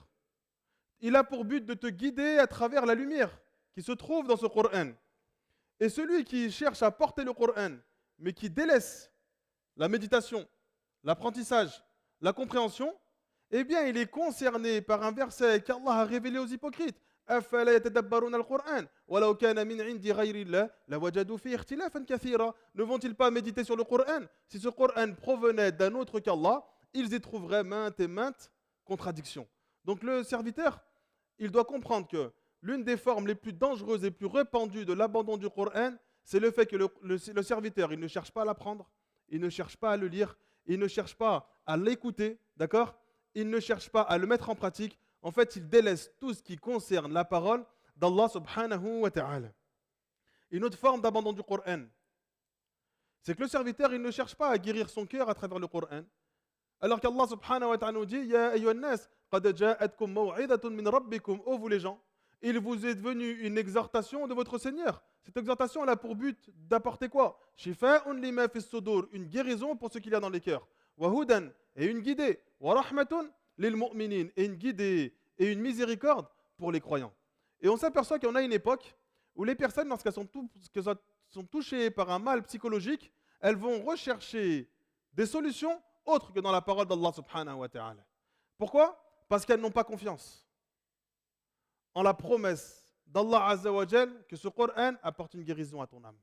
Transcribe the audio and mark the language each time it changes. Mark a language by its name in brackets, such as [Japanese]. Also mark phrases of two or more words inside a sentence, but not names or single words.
[French] Il a pour but de te guider à travers la lumière qui se trouve dans ce Coran. Et celui qui cherche à porter le Coran, mais qui délaisse la méditation, l'apprentissage, la compréhension, eh bien, il est concerné par un verset qu'Allah a révélé aux hypocrites. [Arabic] أفلا يتدبرون القرآن ولو كان من عند غير الله لوجدوا فيه اختلافا كثيرا. [French] Ne vont-ils pas méditer sur le Coran? Si ce Coran provenait d'un autre qu'Allah, ils y trouveraient maintes et maintes contradictions. Donc le serviteur, il doit comprendre que l'une des formes les plus dangereuses et plus répandues de l'abandon du Coran, c'est le fait que le serviteur, il ne cherche pas à l'apprendre, il ne cherche pas à le lire, il ne cherche pas à l'écouter, d'accord? Il ne cherche pas à le mettre en pratique. En fait, il délaisse tout ce qui concerne la parole d' [Arabic] الله سبحانه وتعالى. [French] Une autre forme d'abandon du Coran, c'est que le serviteur, il ne cherche pas à guérir son cœur à travers le Coran, Alors qu' [Arabic] الله سبحانه وتعالى [French] nous dit [Arabic] يا أيها الناس قد جاءتكم موعظة من ربكم, [French] ô vous les gens, il vous est venu une exhortation de votre Seigneur. Cette exhortation elle a pour but d'apporter quoi [Arabic] شفاء لما في الصدور, [French] une guérison pour ce qu'il y a dans les cœurs. [Arabic] وهدى, [French] et une guidée. [Arabic] ورحمة للمؤمنين, [French] et une guidée et une miséricorde pour les croyants. Et on s'aperçoit qu'il y en a une époque où les personnes, lorsqu'elles sont touchées par un mal psychologique, elles vont rechercher des solutions autres que dans la parole d' [Arabic] الله سبحانه وتعالى. [French] Pourquoi? Parce qu'elles n'ont pas confiance en la promesse d' [Arabic] الله عز وجل [French] que ce Coran apporte une guérison à ton âme.